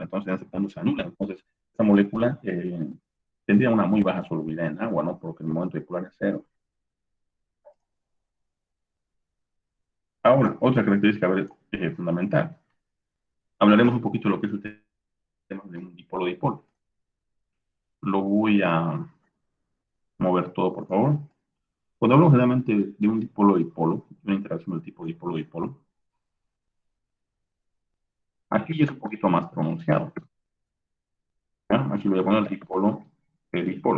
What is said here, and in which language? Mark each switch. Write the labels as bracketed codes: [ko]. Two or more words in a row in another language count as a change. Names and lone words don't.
[es] Entonces, en ese punto se anula. Entonces, esta molécula tendría una muy baja solubilidad en agua, ¿no? Porque el momento dipolar es cero. Ahora, otra característica fundamental. Hablaremos un poquito de lo que es el tema de un dipolo-dipolo. Lo voy a mover todo, por favor. Cuando hablamos generalmente de un dipolo-dipolo, una interacción del tipo dipolo-dipolo, aquí es un poquito más pronunciado. ¿Ya? Aquí voy a poner el dipolo.